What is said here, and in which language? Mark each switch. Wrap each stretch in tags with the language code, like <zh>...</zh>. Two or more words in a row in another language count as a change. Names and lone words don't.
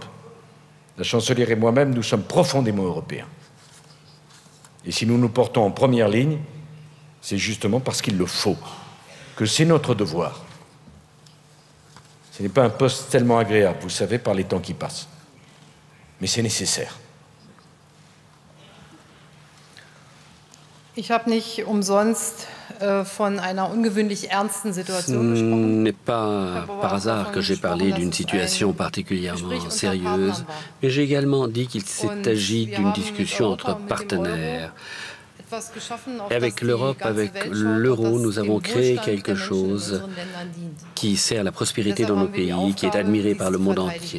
<fr>La chancelière et moi-même, nous sommes profondément européens. Et si nous nous portons en première ligne, c'est justement parce qu'il le faut, que c'est notre devoir. Ce n'est pas un poste tellement agréable, vous savez, par les temps qui passent. Mais c'est nécessaire.</fr> <de>Ich habe nicht umsonst von einer ungewöhnlich ernsten Situation gesprochen.</de> <fr>Ce n'est pas par hasard que j'ai parlé d'une situation particulièrement sérieuse, mais j'ai également dit qu'il s'agit d'une discussion entre partenaires. Et avec l'Europe, avec l'euro, nous avons créé quelque chose qui sert la prospérité dans nos pays, qui est admiré par le monde entier.</fr>